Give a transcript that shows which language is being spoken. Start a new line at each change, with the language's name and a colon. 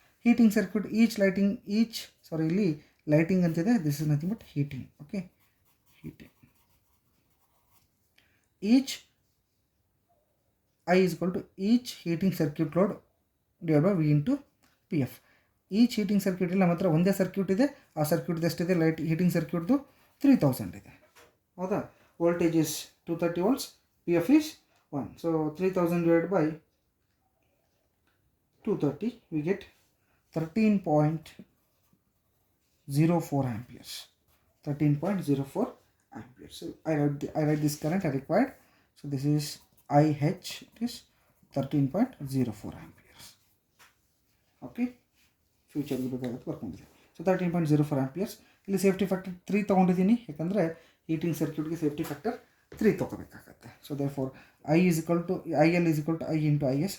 English: Heating circuit,
Kannada: ಇಲ್ಲಿ lighting ಅಂತಿದೆ,
English: this is nothing but heating. Okay, heating. I is equal to each heating circuit load divided by V into PF.
Kannada: Each heating circuit ಇಲ್ಲ, ನಮ್ಮ ಹತ್ರ ಒಂದೇ circuit ಇದೆ. ಆ ಸರ್ಕ್ಯೂಟ್ದು ಎಷ್ಟಿದೆ? ಹೀಟಿಂಗ್ ಸರ್ಕ್ಯೂಟ್ದು 3000 ಇದೆ, ಹೌದಾ?
English: Voltage is 230 volts, PF is 1. ಸೊ 3000 divided by 230 we get 13.04 amperes. 13.04 amperes. So I write this current I required. So this is IH, it is 13.04 amperes.
Kannada: Okay, ಫ್ಯೂಚರ್ಗೆ ಬೇಕಾಗುತ್ತೆ ಬರ್ಕೊಂಡಿದೆ. So 13.04 amperes. ಇಲ್ಲಿ safety factor 3 ತೊಗೊಂಡಿದ್ದೀನಿ, ಯಾಕಂದರೆ heating ಸರ್ಕ್ಯೂಟ್ಗೆ safety factor 3 ತೊಗೋಬೇಕಾಗತ್ತೆ.
English: So therefore IL is equal to I into IS.